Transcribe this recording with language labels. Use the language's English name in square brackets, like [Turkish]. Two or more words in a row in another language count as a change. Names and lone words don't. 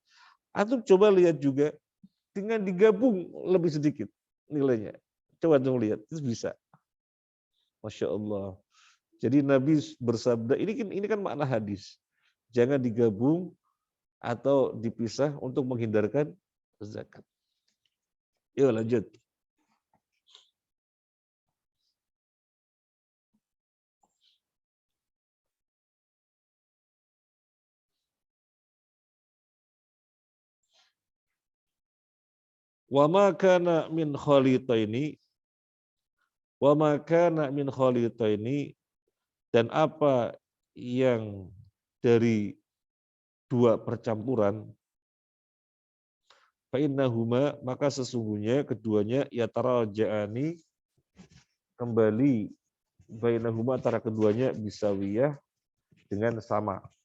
[Indonesian] Atau coba lihat juga dengan digabung lebih sedikit nilainya. Coba dong lihat, itu bisa. [Arabic] ما شاء الله. [Indonesian] Jadi Nabi bersabda, ini kan makna hadis. Jangan digabung atau dipisah untuk menghindarkan zakat. Yuk lanjut. [Arabic] وما كان من خليطين وما كان من خليطين, [Indonesian] dan apa yang dari 2 percampuran, [Arabic] فإنهما, [Indonesian] maka sesungguhnya keduanya yataraja'ani, kembali bainahuma, antara keduanya bisawiyah, dengan sama.